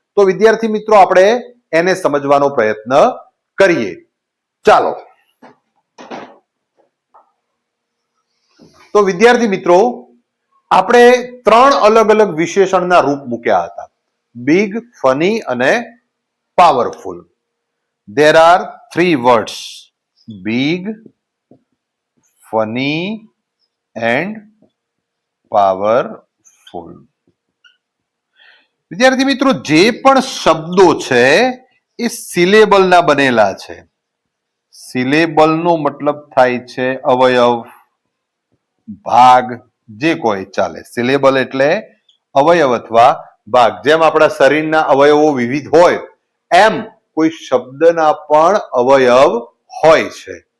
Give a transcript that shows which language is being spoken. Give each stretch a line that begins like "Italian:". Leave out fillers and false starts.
Gujarati: તો વિદ્યાર્થી મિત્રો, આપણે એને સમજવાનો પ્રયત્ન કરીએ. ચાલો. તો વિદ્યાર્થી મિત્રો, આપણે ત્રણ અલગ અલગ વિશેષણના રૂપ મૂક્યા હતા: બિગ, ફની અને powerful.
English: There are three words: big, funny and powerful.
Gujarati: વિદ્યાર્થી મિત્રો, જે પણ શબ્દો છે એ સિલેબલના બનેલા છે. સિલેબલનો મતલબ થાય છે અવયવ, ભાગ, જે કોઈ ચાલે. સિલેબલ એટલે અવયવ અથવા ભાગ. જેમ આપણા શરીરના અવયવો વિવિધ હોય એમ કોઈ શબ્દના પણ અવયવ હોય છે.